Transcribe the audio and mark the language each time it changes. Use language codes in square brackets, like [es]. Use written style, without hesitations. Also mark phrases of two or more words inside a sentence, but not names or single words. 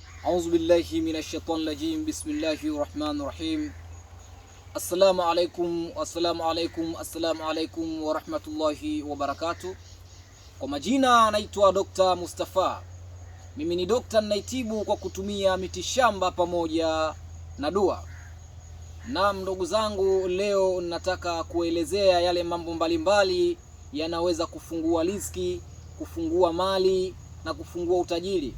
[ar] أعوذ بالله من الشيطان الرجيم. بسم الله الرحمن الرحيم. السلام عليكم ورحمة الله وبركاته. [sw] Kwa majina naitwa Dr. Mustafa. Mimi ni dokta ninaitibu kwa kutumia mitishamba pamoja na dua. Na ndugu zangu, leo nataka kuelezea yale mambo mbalimbali yanaweza kufungua riziki, kufungua mali na kufungua utajiri.